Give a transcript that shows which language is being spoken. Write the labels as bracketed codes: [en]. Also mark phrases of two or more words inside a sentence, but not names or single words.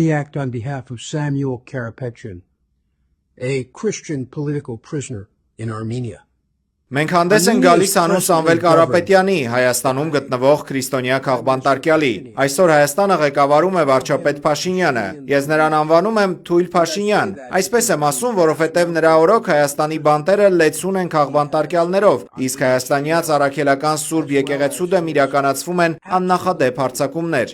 [en] react on behalf of Samuel Karapetyan, a Christian political prisoner in Armenia. [hy] Մենք հանդես են գալիս անուն Սամվել Կարապետյանի, Հայաստանում գտնվող քրիստոնյա քաղբանտարկյալի։ Այսօր Հայաստանը ղեկավարում է վարչապետ Փաշինյանը։ Ես նրան անվանում եմ Թույլ Փաշինյան։ Այսպես եմ ասում, որովհետև նրա օրոք Հայաստանի բանտերը լեցուն են քաղբանտարկյալներով, իսկ հայաստանյաց առաքելական Սուրբ եկեղեցու դեմ իրականացվում են աննախադեպ հարձակումներ։